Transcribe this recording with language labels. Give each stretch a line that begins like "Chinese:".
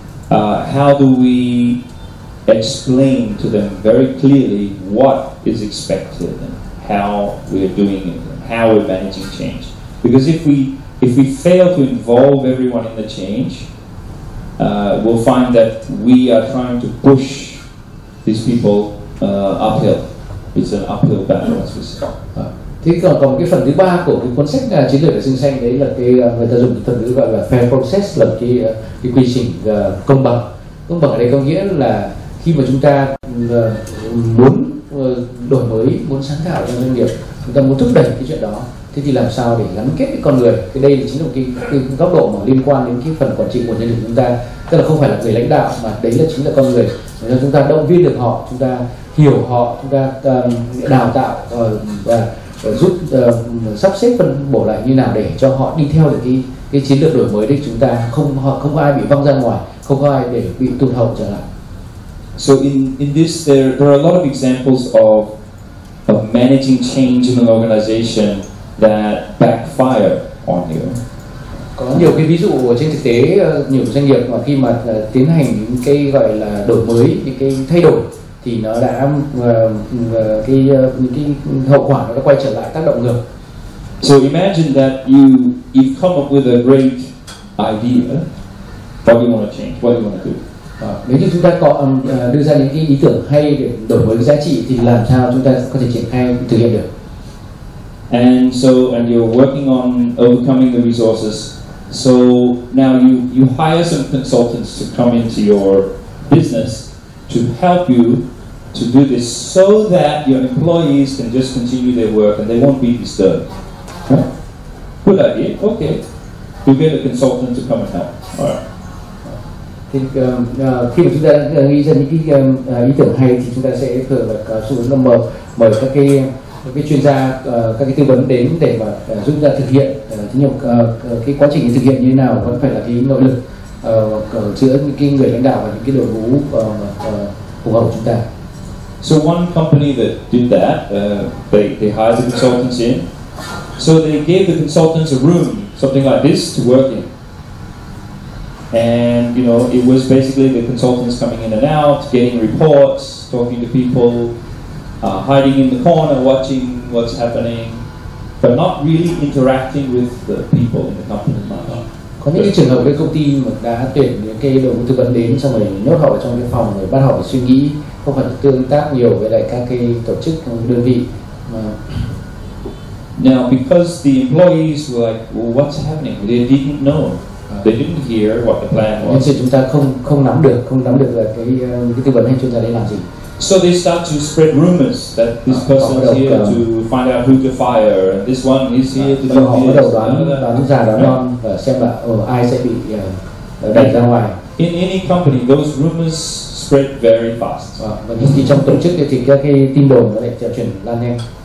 English: How do we explain to them very clearly what is expected and how we are doing it, and how we're managing change? Because if we fail to involve everyone in the change, we'll find that we are trying to push these people uphill. It's an uphill battle, as we say.
Vietnamese: Thì còn một cái phần thứ ba của cái cuốn sách chiến lược vệ sinh xanh, đấy là cái người ta dùng thuật ngữ gọi là fair process, là cái quy trình công bằng. Công bằng ở đây có nghĩa là khi mà chúng ta muốn đổi mới, muốn sáng tạo trong doanh nghiệp, chúng ta muốn thúc đẩy cái chuyện đó, thế thì làm sao để gắn kết với con người? Cái đây là chính là cái góc độ mà liên quan đến cái phần quản trị của nhân lực chúng ta, tức là không phải là người lãnh đạo mà đấy là chính là con người. Để chúng ta động viên được họ, chúng ta hiểu họ, chúng ta đào tạo và giúp sắp xếp phân bổ lại như nào để cho họ đi theo được cái chiến lược đổi mới đấy. Chúng ta không có ai bị văng ra ngoài, không có ai để bị tụt hậu trở lại.
English: So in this there are a lot of examples of managing change in an organization that backfire on you.
Vietnamese: Có nhiều cái ví dụ trên thực tế, nhiều doanh nghiệp mà khi mà tiến hành những cái gọi là đổi mới, những cái thay đổi thì nó đã những cái hậu quả nó đã quay trở lại tác động ngược.
English: So imagine that you've come up with a great idea. What do you want to change? What do you want to do?
Vietnamese: Nếu như chúng ta có đưa ra những cái ý tưởng hay để đổi mới cái giá trị thì làm sao chúng ta có thể triển khai thực hiện được?
English: And you're working on overcoming the resources. So now you hire some consultants to come into your business to help you to do this, so that your employees can just continue their work and they won't be disturbed. Right? Good idea. Okay. You get a consultant to come and help. All right.
Vietnamese: Thì khi mà chúng ta nghĩ ra những cái ý tưởng hay thì chúng ta sẽ thường là xu hướng là mời các cái chuyên gia, các cái tư vấn đến để mà giúp ta thực hiện. Thế nhưng cái quá trình thực hiện như thế nào vẫn phải là cái nội lực giữa những cái người lãnh đạo và những cái đội ngũ phù hợp của chúng ta.
English: So one company that did that, they hired the consultants in. So they gave the consultants a room, something like this, to work in. And it was basically the consultants coming in and out, getting reports, talking to people, hiding in the corner, watching what's happening, but not really interacting with the people in the company much.
Vietnamese: Có những cái trường hợp với công ty mà đã tuyển những cái đội ngũ tư vấn đến, xong rồi nhốt họ ở trong cái phòng rồi bắt họ phải suy nghĩ, không phải tương tác nhiều với lại các cái tổ chức đơn vị.
English: Now, because the employees were like, well, what's happening? They didn't know. They didn't hear what the plan was.
Vietnamese: Nên chúng ta không nắm được là cái tư vấn hay chuyên gia đấy làm gì.
English: So they start to spread rumors that this person is here to find out who to fire, and this one is here to do this.
Vietnamese: Họ bắt đầu đoán già đoán non và xem là ai sẽ bị đẩy ra ngoài.
English: In any company, those rumors spread very fast.
Vietnamese: Và những trong tổ chức thì các cái tin đồn nó lại chuyển lan nhanh.